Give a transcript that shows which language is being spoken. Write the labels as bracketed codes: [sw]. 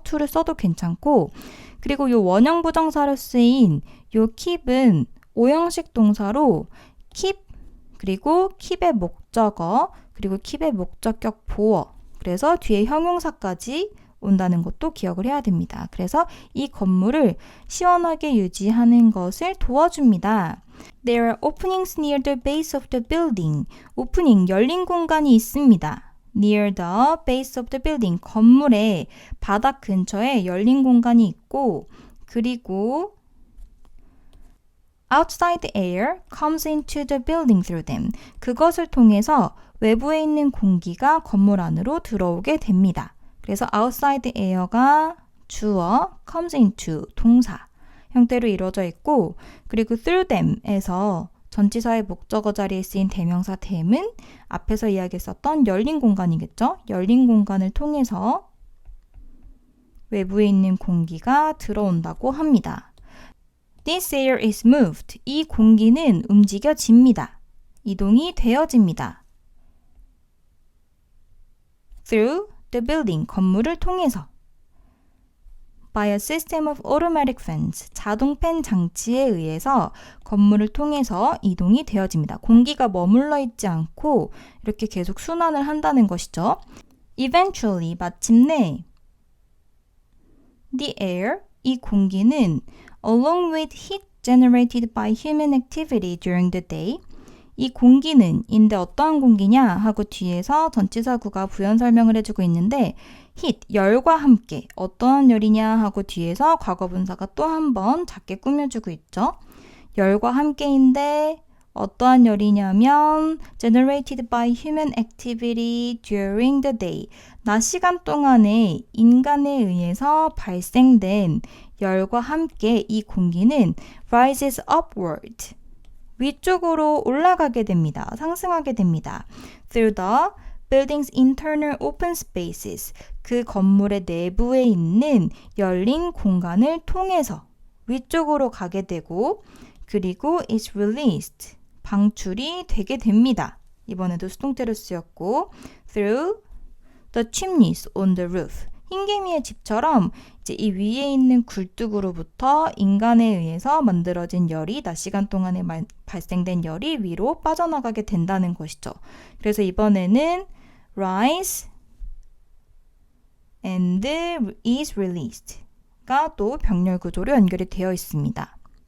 [ko] to를 써도 괜찮고 그리고 이 원형 부정사로 쓰인 이 keep은 오형식 동사로 keep 그리고 keep의 목적어 그리고 keep의 목적격 보어 그래서 뒤에 형용사까지 온다는 것도 기억을 해야 됩니다. 그래서 이 건물을 시원하게 유지하는 것을 도와줍니다. [en] There are openings near the base of the building. [ko] 오프닝, 열린 공간이 있습니다. [en] Near the base of the building. [ko] 건물의 바닥 근처에 열린 공간이 있고, 그리고 [en] outside air comes into the building through them. [ko] 그것을 통해서 외부에 있는 공기가 건물 안으로 들어오게 됩니다. 그래서 [en] outside air [ko] 가 주어, [en] comes into [ko] 동사 형태로 이루어져 있고, 그리고 [en] through them [ko] 에서 전치사의 목적어 자리에 쓰인 대명사 them은 앞에서 이야기했었던 열린 공간이겠죠? 열린 공간을 통해서 외부에 있는 공기가 들어온다고 합니다. [en] This air is moved. [ko] 이 공기는 움직여집니다. 이동이 되어집니다. [en] Through the building. [ko] 건물을 통해서. [en] By a system of automatic fans. [ko] 자동 팬 장치에 의해서 건물을 통해서 이동이 되어집니다. 공기가 머물러 있지 않고 이렇게 계속 순환을 한다는 것이죠. [en] Eventually, [ko] 마침내 [en] the air, [ko] 이 공기는 [en] along with heat generated by human activity during the day, [ko] 이 공기는 인데 어떠한 공기냐 하고 뒤에서 전치사구가 부연 설명을 해주고 있는데 heat, 열과 함께 어떠한 열이냐 하고 뒤에서 과거분사가 또 한 번 작게 꾸며주고 있죠. 열과 함께인데 어떠한 열이냐면 [en] generated by human activity during the day. [ko] 낮 시간 동안에 인간에 의해서 발생된 열과 함께 이 공기는 [en] rises upward. [ko] 위쪽으로 올라가게 됩니다. 상승하게 됩니다. [en] Through the building's internal open spaces. [ko] 그 건물의 내부에 있는 열린 공간을 통해서 위쪽으로 가게 되고, 그리고 [en] is released. [ko] 방출이 되게 됩니다. 이번에도 수동태로 쓰였고, [en] through the chimneys on the roof. [ko] 흰개미의 집처럼 이제 이 위에 있는 굴뚝으로부터 인간에 의해서 만들어진 열이, 낮 시간 동안에 발생된 열이 위로 빠져나가게 된다는 것이죠. 그래서 이번에는 [en] rise and is released [ko] 가 또 병렬 구조로 연결이 되어 있습니다.